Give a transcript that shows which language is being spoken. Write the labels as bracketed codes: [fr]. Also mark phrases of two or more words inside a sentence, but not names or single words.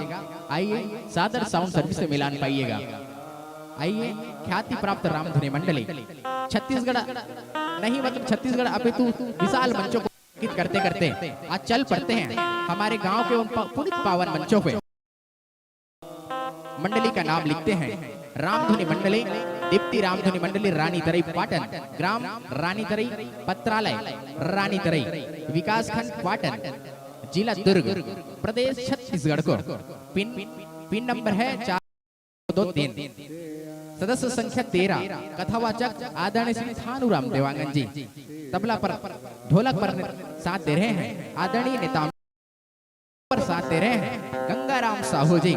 [hi] आइए सादर साउंड सर्विस से मिलान पाइएगा। आइए ख्याति प्राप्त रामधुनी मंडली छत्तीसगढ़ नहीं मतलब छत्तीसगढ़ अपितु विशाल मंचों को करते करते आज चल पड़ते हैं हमारे गांव के उन पुनित पावन मंचों पे। मंडली का नाम लिखते हैं रामधुनी मंडली दीप्ति रामधुनी मंडली रानी तरई पाटन, ग्राम रानी तरई, पत्रालय रानी तरई, विकास खंड पाटन, जिला दुर्ग, प्रदेश छत्तीसगढ़ को। पिन नंबर है 423, सदस्य संख्या 13। कथावाचक आदरणीय श्री थानूराम देवांगन जी। तबला पर ढोलक पर साथ दे रहे हैं आदरणीय नेता पर साथ दे रहे हैं गंगाराम साहू जी।